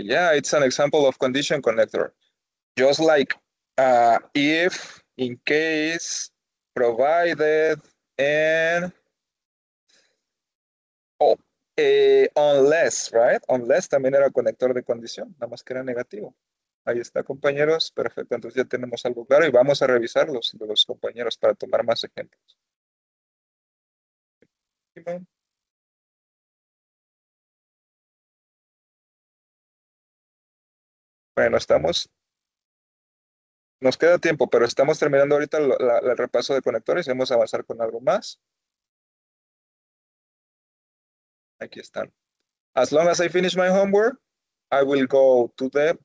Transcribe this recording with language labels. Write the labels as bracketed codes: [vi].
[en] Yeah, it's an example of condition connector. Just like if, in case, provided, and unless, right? [es] Unless también era conector de condición, nada más que era negativo. Ahí está, compañeros. Perfecto. Entonces ya tenemos algo claro y vamos a revisarlos de los compañeros para tomar más ejemplos. Bueno, nos queda tiempo, pero estamos terminando ahorita el repaso de conectores y vamos a avanzar con algo más. Aquí están. [en] As long as I finish my homework, I will go to the.